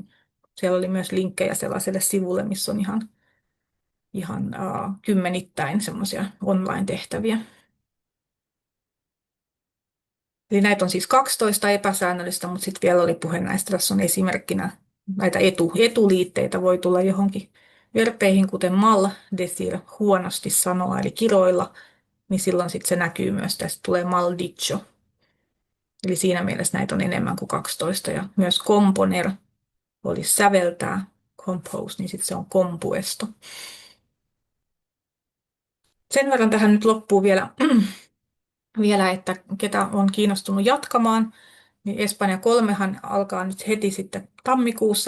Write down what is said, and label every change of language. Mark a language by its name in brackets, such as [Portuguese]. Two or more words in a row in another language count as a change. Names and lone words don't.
[Finnish] Siellä oli myös linkkejä sellaiselle sivulle, missä on ihan kymmenittäin semmoisia online-tehtäviä. Eli näitä on siis 12 epäsäännöllistä, mutta sitten vielä oli puhe näistä. Tässä on esimerkkinä näitä etuliitteitä voi tulla johonkin verbeihin, kuten [Spanish] mal, decir, [Finnish] huonosti sanoa, eli kiroilla, niin silloin sitten se näkyy myös, tästä tulee [Spanish] mal dicho. [Finnish] Eli siinä mielessä näitä on enemmän kuin 12. Ja myös componer olisi säveltää, compose, niin sitten se on compuesto. Sen verran tähän nyt loppuu vielä, että ketä on kiinnostunut jatkamaan, niin Espanja 3han alkaa nyt heti sitten tammikuussa.